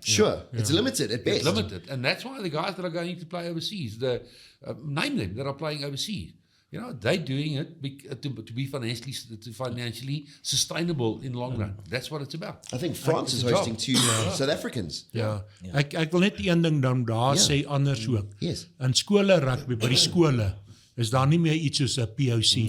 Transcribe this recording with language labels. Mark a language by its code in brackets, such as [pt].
[en] Sure, it's limited at best. It's limited, and that's why the guys that are going to play overseas, name them that are playing overseas. They're doing it to be financially sustainable in the long run. That's what it's about. I think France is hosting 2 South Africans. Ja. [af] Ek wil net een ding dan daar sê anders ook. [en] Yes. [af] In skole rugby by die skole is daar nie meer iets soos 'n POC nie.